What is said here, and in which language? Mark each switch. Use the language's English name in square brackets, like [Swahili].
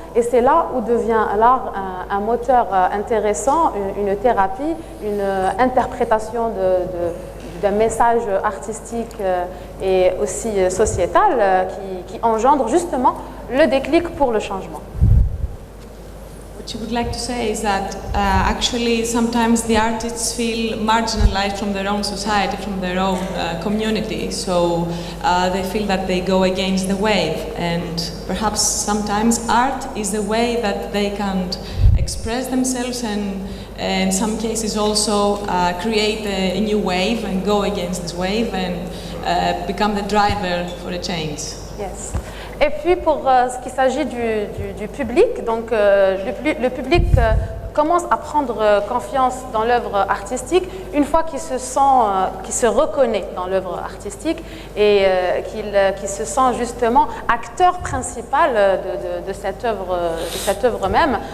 [French] Et c'est là où devient l'art un moteur intéressant, une thérapie, une interprétation d'un message artistique et aussi sociétal qui engendre justement le déclic pour le changement. [English] What you would like to say is that actually sometimes the artists feel marginalized from their own society, from their own community, so they feel that they go against the wave, and perhaps sometimes art is the way that they can express themselves and in some cases also create a new wave and go against this wave and become the driver for a change. Yes. [French] Et puis pour ce qui s'agit du public, donc le public commence à prendre confiance dans l'œuvre artistique une fois qu'il se reconnaît dans l'œuvre artistique et qu'il se sent justement acteur principal de cette œuvre même.